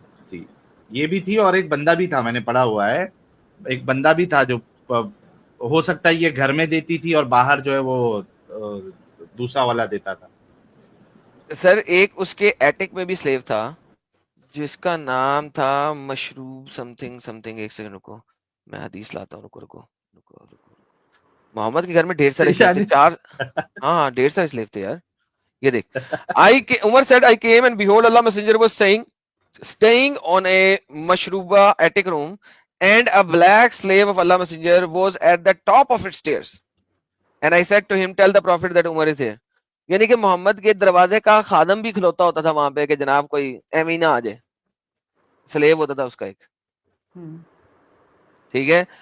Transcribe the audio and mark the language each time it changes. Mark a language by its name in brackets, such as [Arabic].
[Urdu] جی یہ بھی تھی, اور ایک بندہ بھی تھا, میں نے پڑھا ہوا ہے, ایک بندہ بھی تھا جو ہو سکتا ہے یہ گھر میں دیتی تھی اور باہر جو ہے وہ دوسرا والا دیتا تھا. سر ایک اس کے ایٹک میں بھی سلیو تھا جس کا نام تھا مشروب سم تھنگ. ایک سیکنڈ رکو, میں حدیث لاتا ہوں. رکو. محمد کے گھر میں ڈھیر سارے سلیو تھے, 4. ہاں ڈھیر سارے سلیو تھے یار. یہ دیکھ, [English] Umar said I came and behold Allah messenger was staying on a mashruba attic room and a black slave of Allah messenger was at the top of its stairs and I said to him tell the prophet that Umar is here. [Urdu] یعنی کہ محمد کے دروازے کا خادم بھی کھلوتا ہوتا تھا وہاں پہ کہ جناب کوئی ایمینہ آ جائے. سلیو ہوتا تھا اس کا ایک, ٹھیک ہے.